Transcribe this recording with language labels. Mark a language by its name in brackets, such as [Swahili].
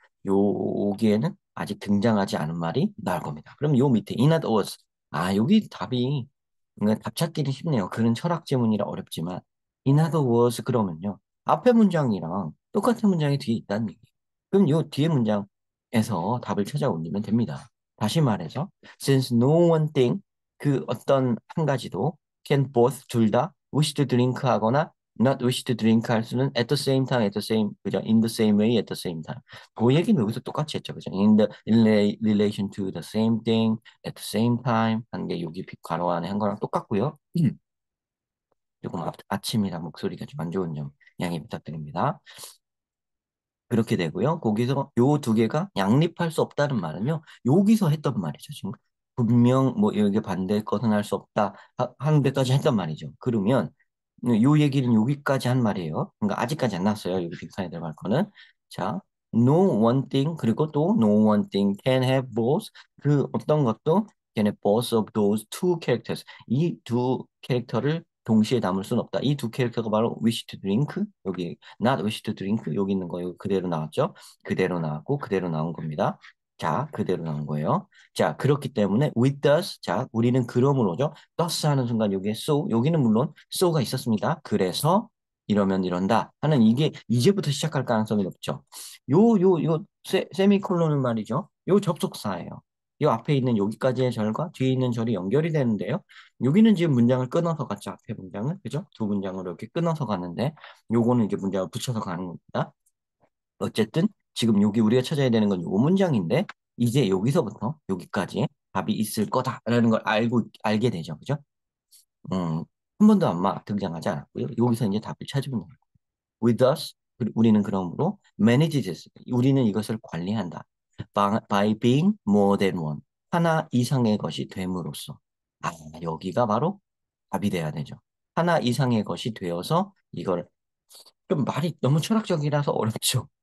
[Korean] 여기에는 아직 등장하지 않은 말이 나올 겁니다. 그럼 요 밑에 [English] in other words, [Korean] 여기 답이 답 찾기는 쉽네요. 그런 철학 지문이라 어렵지만 [English] in other words [Korean] 그러면요. 앞에 문장이랑 똑같은 문장이 뒤에 있다는 얘기예요. 그럼 요 뒤에 문장에서 답을 찾아 올리면 됩니다. [English] 다시 말해서 since no one thing [Korean] 그 어떤 한 가지도 [English] can both [Korean] 둘 다 [English] wish to drink [Korean] 하거나 [English] not wish to drink [Korean] 할 수는 [English] at the same time, at the same, 그죠? In the same way, at the same time. [Korean] 그 얘기는 여기서 똑같이 했죠, 그죠? [English] In relation to the same thing, at the same time [Korean] 하는 게 여기 괄호 안에 한 거랑 똑같고요. 조금 아침이라 목소리가 좀 안 좋은 점 양해 부탁드립니다. 그렇게 되고요. 거기서 요 두 개가 양립할 수 없다는 말은요. 여기서 했던 말이죠. 지금 분명 뭐 여기 반대의 것은 할 수 없다 한 데까지 했던 말이죠. 그러면 요 얘기는 여기까지 한 말이에요. 그러니까 아직까지 안 났어요. 여기 빅산에 들어갈 거는. [English] 자, no one thing 그리고 또 no one thing can have both [Korean] 그 어떤 것도 [English] can have both of those two characters [Korean] 이 두 캐릭터를 동시에 담을 수는 없다. 이 두 캐릭터가 바로 [English] wish to drink [Korean] 여기 [English] not wish to drink [Korean] 여기 있는 거 여기 그대로 나왔죠. 그대로 나왔고 그대로 나온 겁니다. 자, 그대로 나온 거예요. 자, 그렇기 때문에 [English] with us [Korean] 자, 우리는 그러므로죠. thus 하는 순간 여기에 so 여기는 물론 so가 있었습니다. 그래서 이러면 이런다 하는 이게 이제부터 시작할 가능성이 높죠. 요 세미콜론은 말이죠. 요 접속사예요. 요 앞에 있는 여기까지의 절과 뒤에 있는 절이 연결이 되는데요. 여기는 지금 문장을 끊어서 갔죠. 앞에 문장을. 그죠? 두 문장으로 이렇게 끊어서 가는데 요거는 이제 문장을 붙여서 가는 겁니다. 어쨌든 지금 여기 우리가 찾아야 되는 건 요 문장인데 이제 여기서부터 여기까지 답이 있을 거다라는 걸 알게 되죠. 그죠? 음, 한 번도 아마 등장하지 않았고요. 여기서 이제 답을 찾으면 됩니다. [English] With us, [Korean] 우리는 그러므로 [English] manage this. [Korean] 우리는 이것을 관리한다. [English] By being more than one. [Korean] 하나 이상의 것이 됨으로써. 여기가 바로 답이 돼야 되죠. 하나 이상의 것이 되어서 이걸 좀 말이 너무 철학적이라서 어렵죠.